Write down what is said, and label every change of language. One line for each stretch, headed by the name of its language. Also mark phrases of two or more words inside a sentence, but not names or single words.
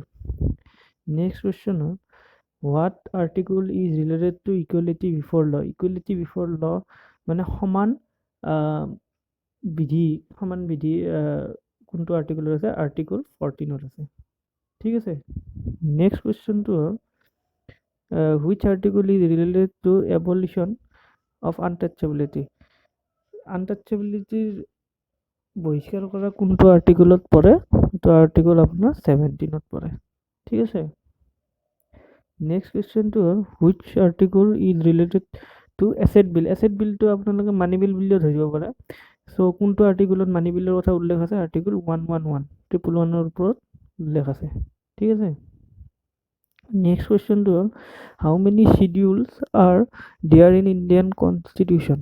English: next question হ'ল what article is related to equality before law। equality before law
Assamese: মানে সমান বিধি কোনটো আৰ্টিকলত আছে?
English: আৰ্টিকল
Assamese: 14ত আছে, ঠিক আছে।
English: next questionটো হ'ল which article is related to abolition of untouchability.
Assamese: আনটাচেবিলিটিৰ বহিষ্কাৰ কৰা কোনটো আৰ্টিকলত পৰে? এইটো আৰ্টিকল আপোনাৰ 17ত পৰে, ঠিক আছে।
English: next questionটো হ'ল which article is related to asset bill. asset billটো
Assamese: আপোনালোকে
English: money bill
Assamese: বুলিও ধৰিব পাৰে। চ' কোনটো আৰ্টিকলত
English: money billৰ
Assamese: কথা উল্লেখ আছে? আৰ্টিকল 111 ওপৰত উল্লেখ আছে, ঠিক আছে।
English: next questionটো হ'ল how many schedules are there in Indian Constitution।